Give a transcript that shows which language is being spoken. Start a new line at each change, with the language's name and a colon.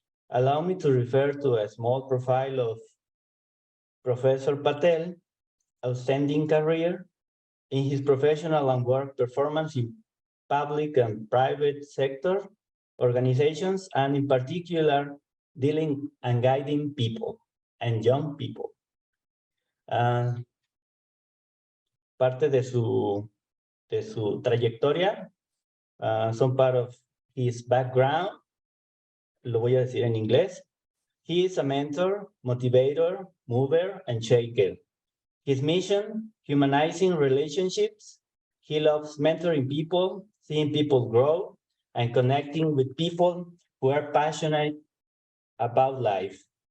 English: Allow me to refer to a small profile of Professor Patel, outstanding career in his professional and work performance in public and private sector organizations, and in particular, dealing and guiding people and young people.
Spanish: Parte de su trayectoria
English: some part of his background.
Spanish: Lo voy a decir en inglés.
English: He is a mentor, motivator, mover, and shaker. His mission, humanizing relationships. He loves mentoring people, seeing people grow, and connecting with people who are passionate about life.